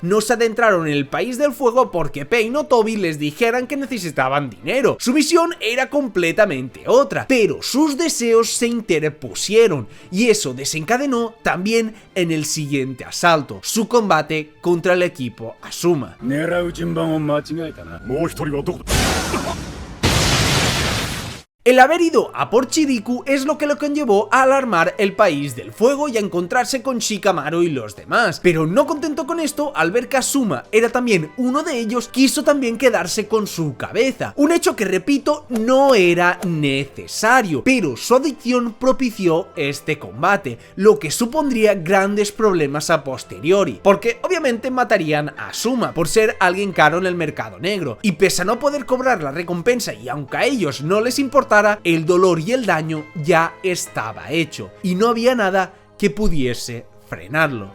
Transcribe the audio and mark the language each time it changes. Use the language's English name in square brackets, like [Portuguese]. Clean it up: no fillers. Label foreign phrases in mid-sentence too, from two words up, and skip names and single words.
[Spanish] No se adentraron en el país del fuego porque Pain o Toby les dijeran que necesitaban dinero. Su misión era completamente otra, pero sus deseos se interpusieron, y eso desencadenó también en el siguiente asalto, su combate contra el equipo Asuma. [Japanese] 狙う順番を間違えたな。もう一人はどこだ。 [Spanish] El haber ido a por Chiriku es lo que lo conllevó a alarmar el país del fuego y a encontrarse con Shikamaru y los demás, pero no contento con esto, al ver que Asuma era también uno de ellos, quiso también quedarse con su cabeza, un hecho que, repito, no era necesario, pero su adicción propició este combate, lo que supondría grandes problemas a posteriori, porque obviamente matarían a Asuma por ser alguien caro en el mercado negro, y pese a no poder cobrar la recompensa y aunque a ellos no les importara, el dolor y el daño ya estaba hecho, y no había nada que pudiese frenarlo.